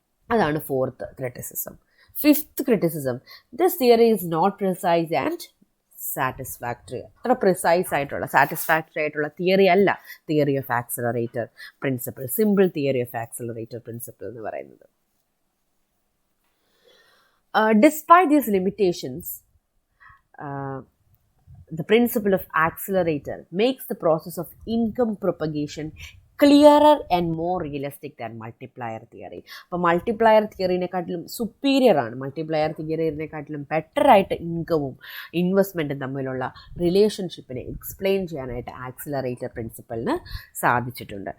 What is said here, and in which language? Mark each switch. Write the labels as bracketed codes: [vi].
[en] അതാണ് fourth criticism. Fifth criticism, this theory is not precise and satisfactory. [ml] അത്ര precise ആയിട്ടുള്ള satisfactory ആയിട്ടുള്ള theory അല്ല theory of accelerator principle, simple theory of accelerator principle എന്ന് പറയുന്നത്. [en] Despite these limitations, the principle of accelerator makes the process of income propagation clearer and more realistic than multiplier theory. [ml] അപ്പോൾ multiplier തിയറിനെക്കാട്ടിലും superior ആണ്, multiplier തിയറിനെക്കാട്ടിലും better ആയിട്ട് ഇൻകവും ഇൻവെസ്റ്റ്മെൻറ്റും തമ്മിലുള്ള റിലേഷൻഷിപ്പിനെ explain ചെയ്യാനായിട്ട് accelerator പ്രിൻസിപ്പലിന് സാധിച്ചിട്ടുണ്ട്.